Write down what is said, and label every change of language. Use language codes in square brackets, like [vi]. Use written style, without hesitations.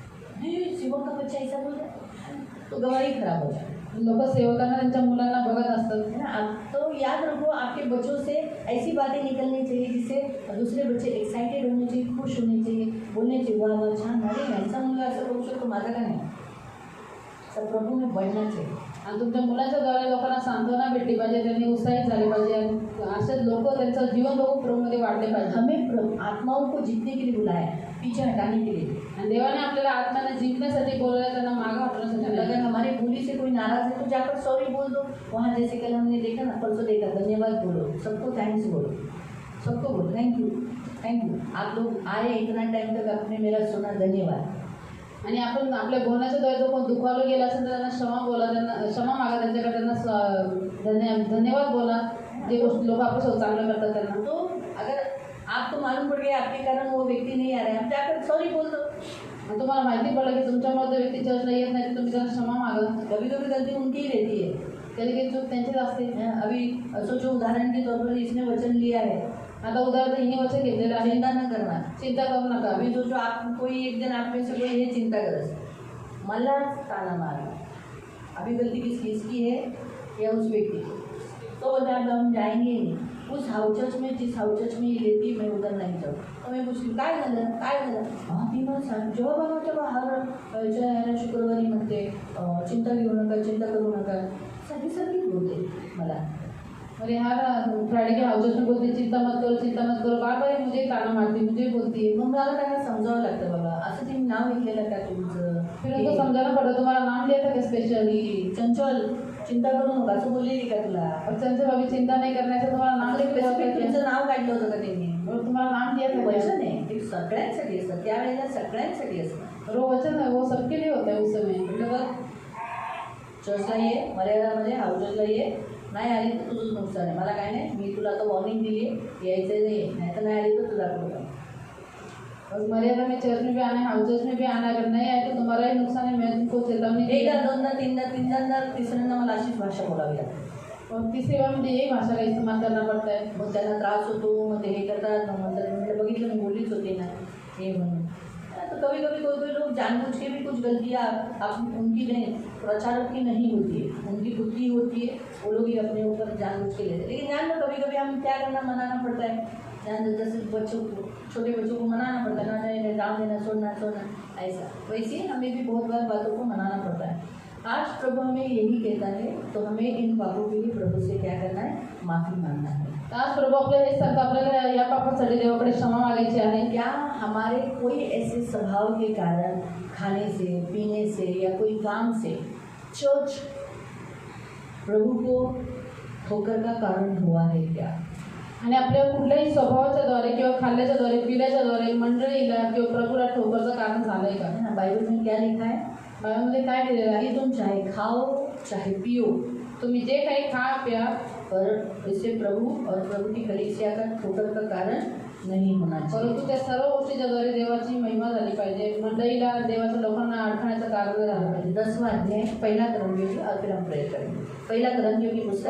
[hi] अरे सेवक का बच्चा ऐसा बोल रहा है, तो गवाही खराब हो जाए, [mr] लोक सेवकांना त्यांच्या मुलांना बघत असतात. [hi] है ना. तो याद रखो, आपके बच्चों से ऐसी बातें निकलनी चाहिए जिससे दूसरे बच्चे एक्साइटेड होने चाहिए, खुश होने चाहिए, बोलने चाहिए वाह वाह [mr] छान, अरे यांचा मुलगा असं करू शकतो, माझा का नाही. [hi] सब प्रभू में बढ़ना चाहिए. [mr] आणि तुमच्या मुलांच्या द्वारे लोकांना सांत्वना भेटली पाहिजे, त्यांनी उत्साहित झाले पाहिजे आणि असेच लोक त्यांचं जीवन बघून प्रभूमध्ये वाढले पाहिजे. [hi] हमें आत्माओं को जीतने के लिए बुलाया है, पीछे हटाने के लिए. [mr] आणि देवाने आपल्याला आत्म्याने जिंकण्यासाठी बोलवलं, त्यांना मागं हटवण्यासाठी [hi] अगर [mr] नाही. [hi] हमारी बोली से कोई नाराज है तो जाकर सॉरी बोल दो. वहाँ जैसे कल हमने देखा ना, परसों देखा, धन्यवाद बोलो, सबको थैंक्स बोलो, सबको बोलो थैंक यू थैंक यू. आप लोग आए इतना टाइम तक, आपने मेरा सुना, धन्यवाद. [mr] आणि आपण आपल्या बोलण्याच्या द्वारे जो कोण दुखावलं गेला असेल तर त्यांना क्षमा बोला, त्यांना क्षमा मागा, त्यांच्याकडे त्यांना धन्यवाद बोला. जे गोष्टी लोक आपल्यासोबत चांगलं करतात त्यांना. [hi] तो अगर आपको मालूम पड़ गया आपके कारण वो व्यक्ति नहीं आ रहा है, आप जाकर सॉरी बोल दो. [mr] आणि तुम्हाला माहिती पडलं की तुमच्यामुळे जो व्यक्ती चर्चला येत नाही, तर तुम्ही त्यांना क्षमा मागा. [hi] कभी कभी गलती उनकी ही रहती है. [mr] कधी कधी चूक त्यांचीच असते. [hi] अभी सोचो, उदाहरण के तौर पर इसने वचन लिया है, [mr] आता उदाहरण हिने वचन घेतलेलं आहे, [hi] चिंता न करना. [mr] चिंता करू नका. [hi] अभी सोचो, आप कोई एक दिन आप में से कोई ये चिंता करस, [mr] मला ताना मारा, [hi] अभी गलती किसकी है, या उस व्यक्ति की, तो बोलते आप हम जाएंगे ही नहीं. उस हाउस चर्च में, जिस हाउस चर्च में ये लेती, मैं उधर नहीं जाऊँ. तो मैं पूछती [mr] काय झालं. ती मला सांग, जेव्हा बघा तेव्हा हर शुक्रवारी म्हणते चिंता घेऊ नका, चिंता करू नका, सारखी बोलते मला. [hi] अरे हर फ्राइडे के हाउस में बोलते चिंता मत करो, बार बार मुझे ताना मारती, मुझे बोलती है. [mr] मग मला त्यांना समजावं लागतं, बाबा असं तुम्ही नाव घेतलेलं का तुमचं. [hi] फिर उनको समझाना पड़ता, तुम्हारा नाम लिया था क्या स्पेशली. [mr] चंचल चिंता करू नका असं बोललेली का तुला. [hi] और चंचल अभी चिंता नहीं करने से तुम्हारा नाम लिख [mr] स्पेसिफिक तुमचं नाव काढलं होतं का त्यांनी. [hi] और तुम्हारा नाम दिया था. [mr] वचन आहे ते सगळ्यांसाठी असतं, त्यावेळेला सगळ्यांसाठी असतं. [hi] और वो वचन है वो सबके लिए होता है उस समय. [mr] म्हटलं बघ, चर्चला ये, मर्यादामध्ये हाऊसला ये, नाही आली तर तुझंच नुकसान आहे, मला काय नाही. मी तुला आता वॉर्निंग दिली आहे, यायचं नाही तर नाही आली तर तुझा प्रॉब्लेम. [hi] और मर्यादा में चर्च में भी आना है, हाउस चर्च में भी आना. अगर नहीं आए तो तुम्हारा ही नुकसान है. मैं तुमको चेतावनी दी. [mr] एकदा दोनदा तीनदा तिसऱ्यांदा मला अशीच भाषा बोलावी लागते. [hi] और तीसरी बार मुझे यही भाषा का इस्तेमाल करना पड़ता है. [mr] मग त्यांना त्रास होतो, मग ते हे करतात. मग म्हटलं बघितलं मी बोलीच होते ना हे म्हणून. [hi] तो कभी कभी कोई लोग जानबूझ के भी कुछ गलतियाँ आप उनकी नहीं, प्रचारक की नहीं होती है, उनकी खुद की होती है, वो लोग ही अपने ऊपर जानबूझ के लेते हैं. लेकिन ध्यान में कभी कभी हम क्या करना, मनाना पड़ता है. ध्यान जैसे बच्चों को, छोटे बच्चों को मनाना पड़ता है, ना नहीं डाल देना, छोड़ना ऐसा. वैसे ही हमें भी बहुत बार बातों को मनाना पड़ता है. आज प्रभु हमें यही कहता है, तो हमें इन पापों के लिए प्रभु से क्या करना है, माफ़ी मांगना है. [mr] आज प्रभू आपल्याला हे सांगतो, आपल्याला या पापासाठी देवाकडे क्षमा मागायची आहे. [hi] क्या हमारे कोई ऐसे स्वभाव के कारण, खाने से, पीने से या कोई काम से चर्च प्रभु को ठोकर का कारण हुआ है क्या. [mr] आणि आपल्या कुठल्याही स्वभावाच्या द्वारे किंवा खाल्ल्याच्या द्वारे, पिल्याच्या द्वारे मंडळीला किंवा प्रभूला ठोकरचं कारण झालंय का. [hi] है ना, बाइबल में क्या लिखा है, [mr] बायबलमध्ये काय दिलेलं आहे, [hi] कि तुम चाहे खाओ चाहे पियो, [mr] तुम्ही जे काही खा प्या, [hi] पर इससे प्रभु और प्रभु की कलीसिया का ठोकर का कारण नहीं होना चाहिए. [mr] परंतु त्या सर्व गोष्टीच्या द्वारे देवाची महिमा झाली पाहिजे. मंडळीला, देवाच्या लोकांना अडथळण्याचं कारण झालं पाहिजे. [hi] 10वां अध्याय, पहिला करंथियों, और फिर हम प्रेयर करेंगे. पहिला करंथियों की पुस्तक,